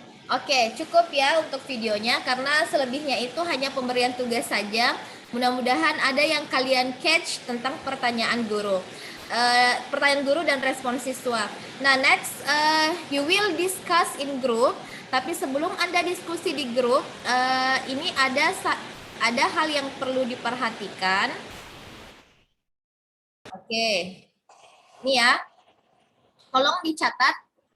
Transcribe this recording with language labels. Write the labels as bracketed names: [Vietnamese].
[Indonesian] Oke, cukup ya untuk videonya karena selebihnya itu hanya pemberian tugas saja. Mudah-mudahan ada yang kalian catch tentang pertanyaan guru. Pertanyaan guru dan respon siswa. [English] Nah, next you will discuss in group. [Indonesian] Tapi sebelum Anda diskusi di grup, ini ada hal yang perlu diperhatikan. Oke. Ini ya. Tolong dicatat.